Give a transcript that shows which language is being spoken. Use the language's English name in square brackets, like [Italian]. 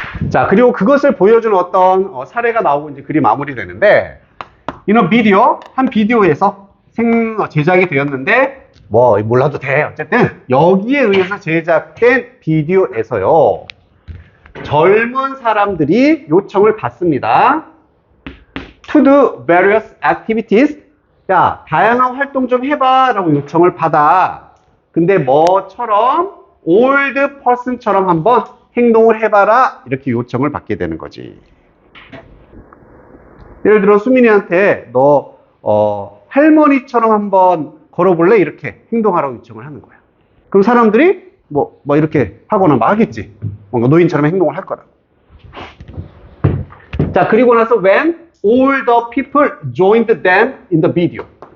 [Korean] 자, 그리고 그것을 보여주는 어떤 사례가 나오고 이제 글이 마무리되는데, 이런 비디오, 한 비디오에서 제작이 되었는데, 뭐, 몰라도 돼. 어쨌든, 여기에 의해서 제작된 비디오에서요, 젊은 사람들이 요청을 받습니다. [English] To do various activities. [Korean] 야, 다양한 활동 좀 해봐. 라고 요청을 받아. 근데 뭐처럼? [English] old person [Korean] 처럼 한번 행동을 해봐라. 이렇게 요청을 받게 되는 거지. 예를 들어 수민이한테 너 할머니처럼 한번 걸어볼래? 이렇게 행동하라고 요청을 하는 거야. 그럼 사람들이 뭐 이렇게 하거나 막 하겠지. 뭔가 노인처럼 행동을 할 거라. 자, 그리고 나서 [English] when all the people joined them in the video.